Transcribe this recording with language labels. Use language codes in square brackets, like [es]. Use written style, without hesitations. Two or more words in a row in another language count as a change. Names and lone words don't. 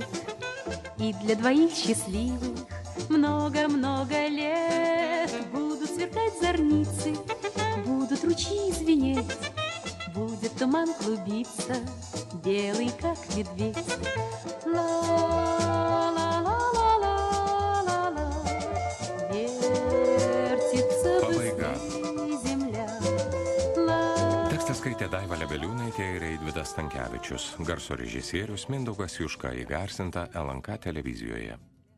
[ru] и для двоих счастливых много-много лет будут сверкать зорницы, будут ручьи звенеть, Будет туман клубиться, белый, как медведь. Ла-ла-ла-ла-ла-ла-ла, вертится [lt] Pabaiga. [ru] быстрей земля. [lt] Tekstą skaitė Daiva Lebeliūnaitė ir Eidvydas Stankevičius. Garso režisierius Mindaugas Juška, įgarsinta LNK televizijoje.